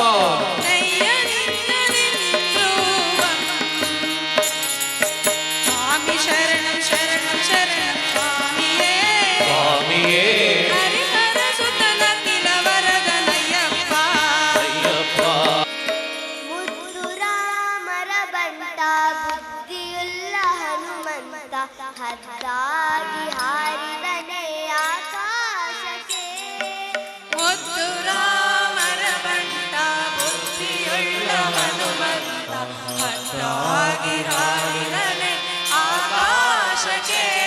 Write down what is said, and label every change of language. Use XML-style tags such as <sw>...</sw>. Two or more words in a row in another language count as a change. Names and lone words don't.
<ml>നെയ്യണിഞ്ഞ നിൻ രൂപം സ്വാമി ശരണം ശരണം ശരണം സ്വാമിയേ സ്വാമിയേ ഹരിഹരസുതനഖിലവരദനയ്യപ്പ അയ്യപ്പ</ml> <kn>ಮುದ್ದುರಾಮರ ಬಂಟ ಬುದ್ಧಿಯುಳ್ಳ ಹನುಮಂತ ಹದ್ದಾಗಿ ಹಾರಿದನೆ ಆಕಾಶಕ್ಕೆ ಮುದ್ದುರಾಮರ ಬಂಟ ಬುದ್ಧಿಯುಳ್ಳ ಹನುಮಂತ ಹದ್ದಾಗಿ ಹಾರಿದನೆ ಆಕಾಶಕ್ಕೆ</kn>